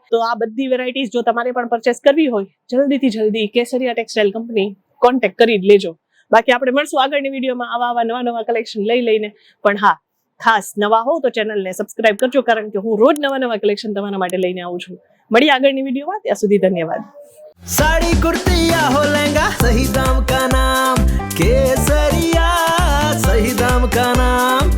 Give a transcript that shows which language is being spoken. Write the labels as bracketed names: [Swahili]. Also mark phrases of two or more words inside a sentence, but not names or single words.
[Gujarati] તો આ બધી વેરાયટીઝ જો તમારે પણ પરચેસ કરવી હોય, જલ્દીથી જલ્દી કેસરિયા ટેક્સટાઇલ કંપની કોન્ટેક્ટ કરી જ લેજો. બાકી આપણે મળશું આગળની વિડીયોમાં આવા નવા કલેક્શન લઈને. પણ હા, ખાસ નવા હો તો ચેનલને સબસ્ક્રાઇબ કરજો, કારણ કે હું રોજ નવા કલેક્શન તમારા માટે લઈને આવું છું. મળીએ આગળની વિડીયોમાં, ત્યાં સુધી ધન્યવાદ. [Hindi] साड़ी कुर्ती या हो लहंगा, सही दाम का नाम केसरिया, सही दाम का नाम.